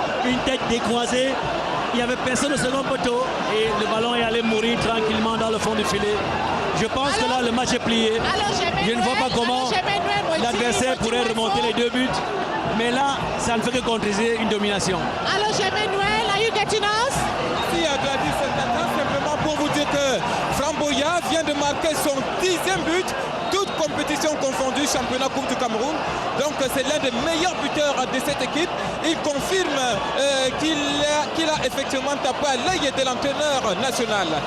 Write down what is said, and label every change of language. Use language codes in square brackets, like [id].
[fr] Une tête décroisée. Il n'y avait personne au second poteau. Et le ballon est allé mourir tranquillement dans le fond du filet. Je pense que là, le match est plié. Je ne vois pas comment l'adversaire pourrait remonter les 2 buts. Mais là, ça ne fait que concrétiser une domination. [en] Allô, Jean-Manuel, are you getting us? [fr] Si, Gladys, simplement pour vous dire que Franck Boya vient de marquer son 10e but, toute compétition confondue, championnat Coupe du Cameroun. Donc c'est l'un des meilleurs buteurs de cette équipe. Il confirme qu'il a effectivement tapé à l'œil de l'entraîneur national.